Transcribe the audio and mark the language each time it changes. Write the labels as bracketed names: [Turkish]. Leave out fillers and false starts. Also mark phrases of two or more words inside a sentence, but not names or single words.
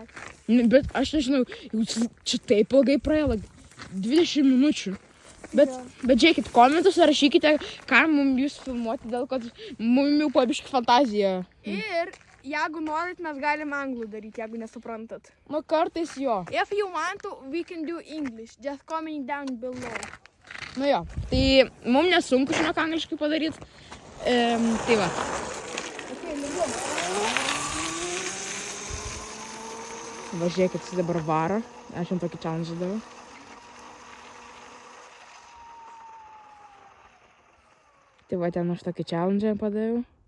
[Lithuanian] Bet aš nežinau, jau čia taip ilgai praėjo, 20 minučių. Bet žiūrėkit, komentuose rašykite, ką mums jūs filmuoti, dėl kad mums jau pabiški fantazija. Ir jeigu norit, mes galim anglų daryti, jeigu nesuprantat. Nu, kartais jo. [English] If you want to, we can do English. Just comment down below. [Lithuanian] Nu jo, tai mums nesunku žinok angliškai padaryti. Tai va. Okay, lygiau. Va, žiūrėkit, jis dabar varo. Aš jam tokį challenge daviau. Tai va, ten aš tokį challenge padaviau.